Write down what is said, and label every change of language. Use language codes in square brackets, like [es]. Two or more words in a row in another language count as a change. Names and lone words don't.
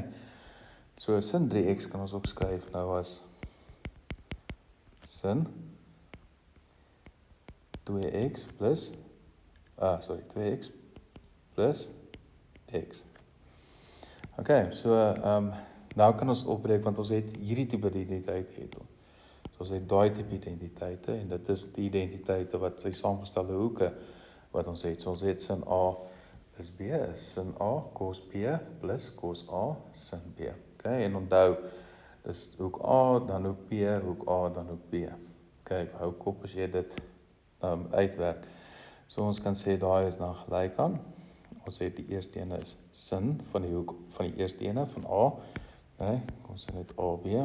[af] So sin 3x kan ons ook skryf nou as sin 2x plus 2x plus x. Okay, so nou kan ons opbreek want ons het hierdie tipe identiteit het ons. So ons het daai tipe identiteite en dit is die identiteite wat sy saamgestelde hoeke wat ons het. So ons het sin A plus B is sin A cos B plus cos A sin B. Okay, en onthou Dis hoek A, dan hoek B, hoek A, dan hoek B. Kyk, hou kop as jy dit uitwerk. So ons kan sê daai is dan gelyk aan. Ons het die eerste ene is sin van die hoek van die eerste ene van A. Okay, ons sê net AB.